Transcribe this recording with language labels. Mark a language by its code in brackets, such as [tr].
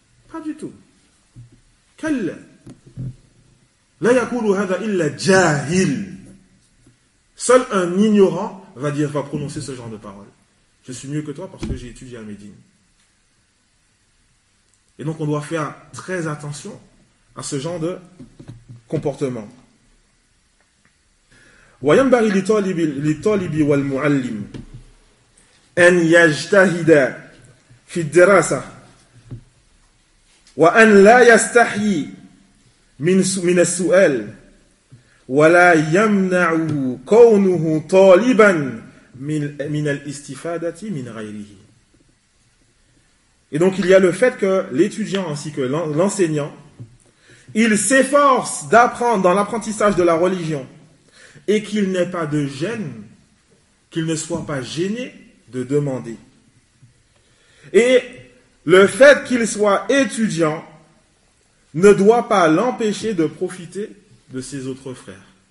[fr] Pas du tout. Quel? [ar] La yakulu hada illa jahil. [fr] Seul un ignorant va prononcer ce genre de paroles. Je suis mieux que toi parce que j'ai étudié à Médine. Et donc on doit faire très attention à ce genre de comportement. [ar] وينبغي للطالب والمعلم أن يجتهد في الدراسة وأن لا يستحي من السؤال ولا يمنع كونه طالبا من الاستفادة من غيره. [fr] Et donc il y a le fait que l'étudiant ainsi que l'enseignant, il s'efforce d'apprendre dans l'apprentissage de la religion, et qu'il n'ait pas de gêne, qu'il ne soit pas gêné de demander. Et le fait qu'il soit étudiant ne doit pas l'empêcher de profiter de ses autres frères.